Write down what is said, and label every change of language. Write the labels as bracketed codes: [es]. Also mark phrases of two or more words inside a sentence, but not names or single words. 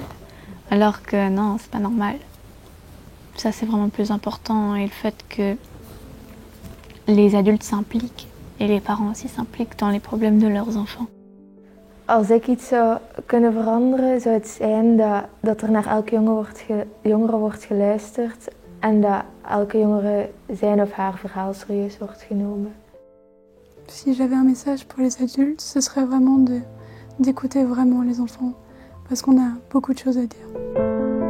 [fr] Alors que non, c'est pas normal. Ça c'est vraiment plus important et le fait que les adultes s'impliquent et les parents aussi s'impliquent dans les problèmes de leurs enfants. [nl] Als ik iets zou kunnen veranderen, zou het zijn dat er naar elke jongere wordt geluisterd en dat elke jongere zijn of haar verhaal serieus wordt genomen. [fr] Si j'avais un message pour les adultes, ce serait vraiment d'écouter vraiment les enfants, parce qu'on a beaucoup de choses à dire.